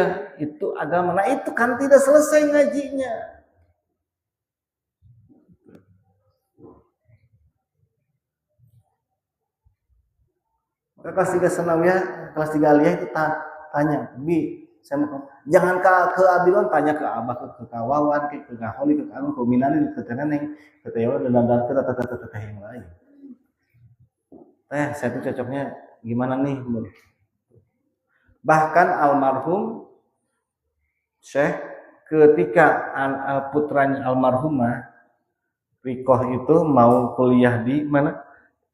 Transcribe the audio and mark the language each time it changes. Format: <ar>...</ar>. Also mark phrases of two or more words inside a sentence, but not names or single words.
<id>Itu agama. Nah itu kan tidak selesai ngajinya. Maka kelas 3 sanawiyah, kelas 3 aliyah itu tanya, Bi, saya mau jangan ke Abilon, tanya ke Abah, ke Kawawan, ke Kaholi, ke Anu, ke Minani, ke Teneneng, ke Tewa, dan ke yang lain. Saya tuh cocoknya gimana nih? Bahkan almarhum Syekh ketika putranya almarhumah Rikoh itu mau kuliah di mana?</id>